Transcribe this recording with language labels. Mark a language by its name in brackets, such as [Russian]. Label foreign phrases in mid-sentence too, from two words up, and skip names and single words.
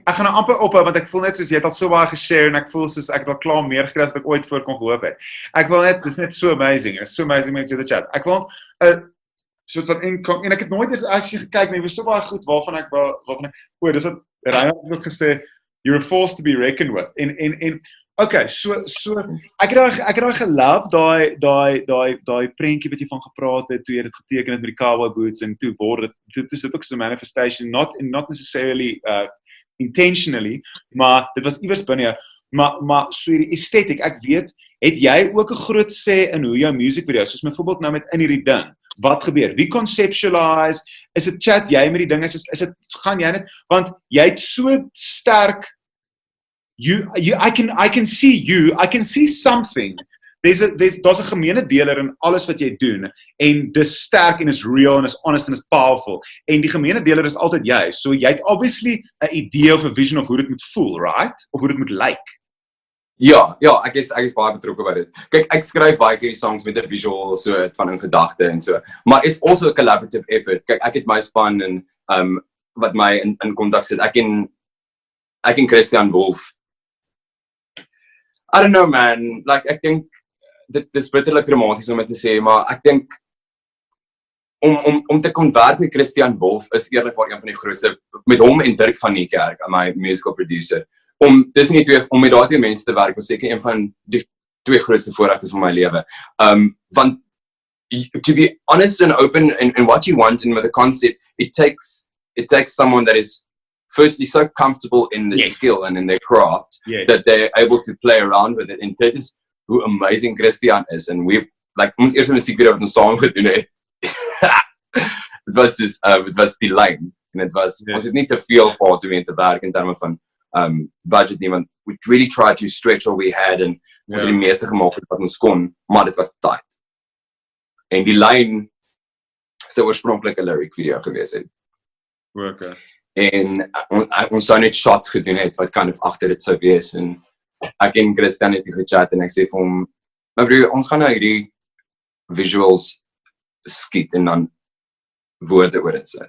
[Afrikaans] Ek gaan nou amper ophou, want ek voel net soos jy het al so baie geshare, en ek voel soos ek het al klaar meer gekry as wat ek ooit voor kon gehoop het. Ek wil net, dis net so amazing. [English] It's so amazing [Afrikaans] met jou te chat. Ek wil soort van en ek het nooit eens actually gekyk, maar jy was so baie goed waarvan ek dis wat Ryan ook gesê, [English] you're a force to be reckoned with. [Afrikaans] En okay, so ek het daai geloof, daai prentjie wat jy van gepraat het, toe jy dit geteken het met die [English] cowboy boots, [Afrikaans] en toe word dit is ook so 'n manifestation, [English] not necessarily intentionally, [Afrikaans] maar dit was iewers binne jou. Maar so hierdie aesthetic, ek weet, het jy ook 'n groot sê in hoe jou [English] music video's, [Afrikaans] soos byvoorbeeld nou met in hierdie ding, wat gebeur? Wie conceptualize? Is dit chat jy met die ding? Is dit gaan jy net, want jy het so sterk [English] I can see you, I can see something. [Afrikaans] Daar's 'n gemeene deler in alles wat jy doen, en dis sterk en is real en is honest en is powerful. En die gemeene deler is altyd jy. So jy het obviously 'n idee of 'n vision of hoe dit moet voel, right? Of hoe dit moet lyk. Ja, ek is baie betrokke by dit. Kyk, ek skryf baie keer die songs met 'n visual, so van 'n gedagte en so. [English] Maar it's also a collaborative effort. [Afrikaans] Kyk, ek het my span en wat my in kontak sit. Ek en [English] Christian Wolf. I don't know, man. Like, [Afrikaans] ek dink dit is bitterlik dramaties om dit te sê, maar ek dink om te kon werk met Christian Wolf is eerlikwaar een van die grootste, met hom en Dirk van die kerk, my [English] musical producer. [Afrikaans] Om met daai twee mense te werk was seker een van die twee grootste voorregte van my lewe. [English] Want to be honest and open in what you want and with the concept, it takes someone that is firstly so comfortable in the skill and in their craft that they're able to play around with it. And that is hoe amazing Christian is. And we've, like, [Afrikaans] ons eerste musiekvideo wat ons saam gedoen het, het was die lyn. En het was, ons het nie te veel gehad om te werk in termen van budget nie, want [English] we really tried to stretch what we had, [Afrikaans] en ons het die meeste gemaak wat ons kon, maar dit was tight. En die lyn sy oorspronklike lyric video gewees het. Okay. En ons sou net shots gedoen het wat [English] kind of [Afrikaans] agter dit sou wees, en ek en Christian het gechat en ek sê vir hom, maar broer, ons gaan nou hierdie visuals skiet en dan woorde oor dit sit.